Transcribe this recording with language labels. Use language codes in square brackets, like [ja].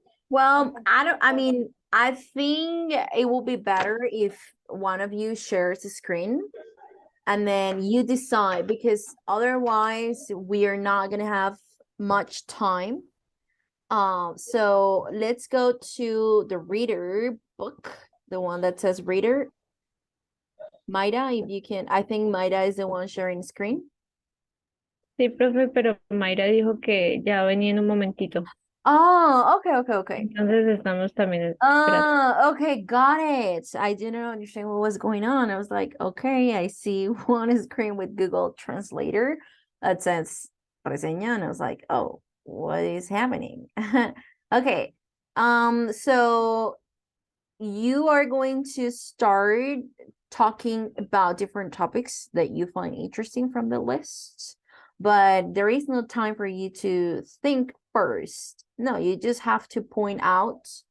[en] Well, I think it will be better if one of you shares the screen and then you decide, because otherwise we are not gonna have much time. So let's go to the reader book, the one that says reader. Maida, if you can, I think Maida is the one sharing screen. [es] Sí, profe, pero Mayra dijo que ya venía en un momentito. [en] Oh, okay. [es] Entonces estamos también esperando. [en] Okay, got it. I didn't understand what was going on. I was like, okay, I see one screen with Google Translator that says reseña, and I was like, oh, what is happening? Okay, so you are going to start talking about different topics that you find interesting from the list, but there is no time for you to think first. No, you just have to point out